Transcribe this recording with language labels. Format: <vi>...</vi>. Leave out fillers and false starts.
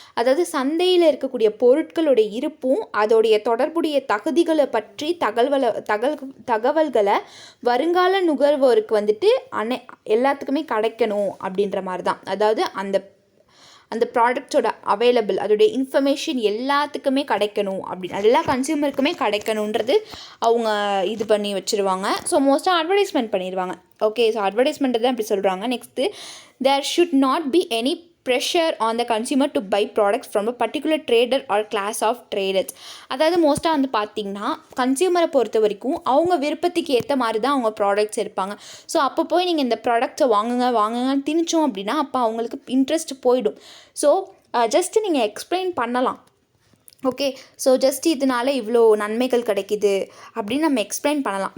<ta>அதாவது சந்தையில் இருக்கக்கூடிய பொருட்களுடைய இருப்பும் அதோடைய தொடர்புடைய தகுதிகளை பற்றி தகவல்களை வருங்கால நுகர்வோருக்கு வந்துட்டு எல்லாத்துக்குமே கிடைக்கணும் அப்படின்ற மாதிரி தான். அதாவது அந்த ப்ராடக்டோட அவைலபிள், அதோடைய இன்ஃபர்மேஷன் எல்லாத்துக்குமே கிடைக்கணும் அப்படின்னு, எல்லா கன்சியூமருக்குமே கிடைக்கணுன்றது அவங்க இது பண்ணி வச்சுருவாங்க. ஸோ மோஸ்ட்டாக அட்வர்டைஸ்மெண்ட் பண்ணிடுவாங்க. ஓகே, ஸோ அட்வர்டைஸ்மெண்ட்டு தான் இப்படி சொல்கிறாங்க.</ta> <en>Next, there should not be any pressure on the consumer to buy products from a particular trader or class of traders.</en> <ta>அதாவது மோஸ்ட்டாக வந்து பார்த்திங்கன்னா கன்சியூமரை பொறுத்த வரைக்கும் அவங்க விருப்பத்துக்கு ஏற்ற மாதிரி தான் அவங்க ப்ராடக்ட்ஸ் இருப்பாங்க. ஸோ அப்போ போய் நீங்கள் இந்த ப்ராடக்ட்ஸை வாங்குங்கன்னு திணிச்சோம் அப்படின்னா அப்போ அவங்களுக்கு இன்ட்ரெஸ்ட் போயிடும். ஸோ ஜஸ்ட்டு நீங்கள் எக்ஸ்பிளைன் பண்ணலாம், ஓகே. ஸோ ஜஸ்ட் இதனால இவ்வளோ நன்மைகள் கிடைக்குது அப்படின்னு நம்ம எக்ஸ்பிளைன் பண்ணலாம்.</ta>